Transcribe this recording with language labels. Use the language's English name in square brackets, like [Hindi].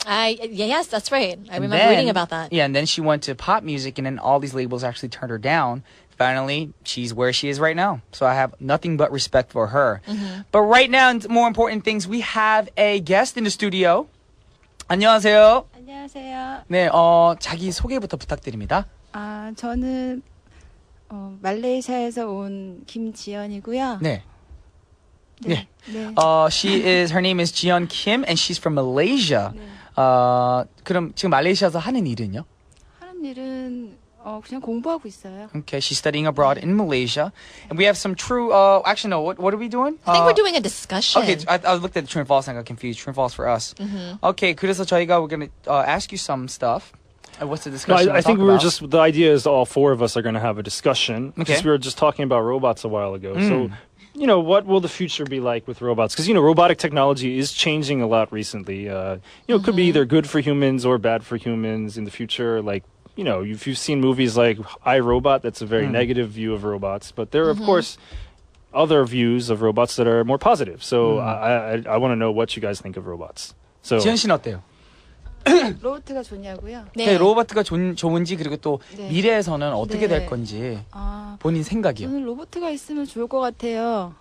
[English] Yes, that's right. I And remember then- reading about that. Yeah, and then she went to pop music, and then all these labels actually turned her down. Finally, she's where she is right now. So I have nothing but respect for her. But right now, more important things, we have a guest in the studio. [Korean] 안녕하세요. 안녕하세요. 네, 자기 소개부터 부탁드립니다. 저는 말레이시아에서 온 김지연이고요. 네. 네. [English] Her name is Jiyeon Kim, and she's from Malaysia. [Korean] 네. 그럼 지금 말레이시아에서 하는 일은요? 하는 일은 그냥 공부하고 있어요. [English] Okay, she's studying abroad in Malaysia. And we have some true, actually no, what are we doing? I think we're doing a discussion. Okay, I looked at the true and false and I got confused. True and false for us. Okay, [Korean] 그래서 저희가 [English] we're going to ask you some stuff. What's the No, discussion? I think we were just, the idea is all four of us are going to have a discussion. Okay. Because we were just talking about robots a while ago. So, you know, what will the future be like with robots? Because, you know, robotic technology is changing a lot recently. You know, it could be either good for humans or bad for humans in the future. Like, you know, if you've seen movies like I, Robot, that's a very negative view of robots. But there are, of course, other views of robots that are more positive. So I want to know what you guys think of robots. So [Korean] 지현 씨는 어때요? 로봇가 좋냐고요? 네. 로봇가 좋은지 그리고 또 네. 미래에서는 어떻게 네. 될 건지 아, 본인 생각이요. 저는 로봇가 있으면 좋을 것 같아요.